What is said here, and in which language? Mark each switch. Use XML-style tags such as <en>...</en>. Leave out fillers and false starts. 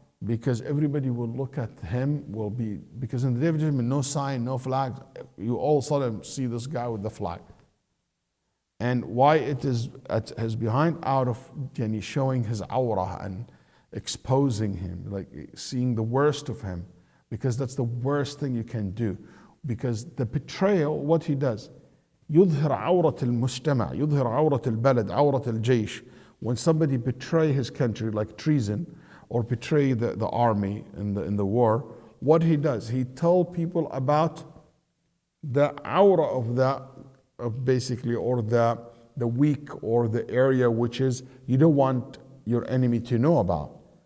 <en>Because everybody will look at him, because in the day of judgment, no sign, no flag, you all of a sudden see this guy with the flag. And why it is at his behind? Out of showing his awrah and exposing him, like seeing the worst of him, because that's the worst thing you can do. Because the betrayal, what he does,</en> <ar>يظهر عورة المجتمع، يظهر عورة البلد، عورة الجيش.</ar> <en>When somebody betray his country, like treason, or betray the army in the war, what he does, he tells people about the aura of basically, or the weak, or the area which is you don't want your enemy to know about.</en>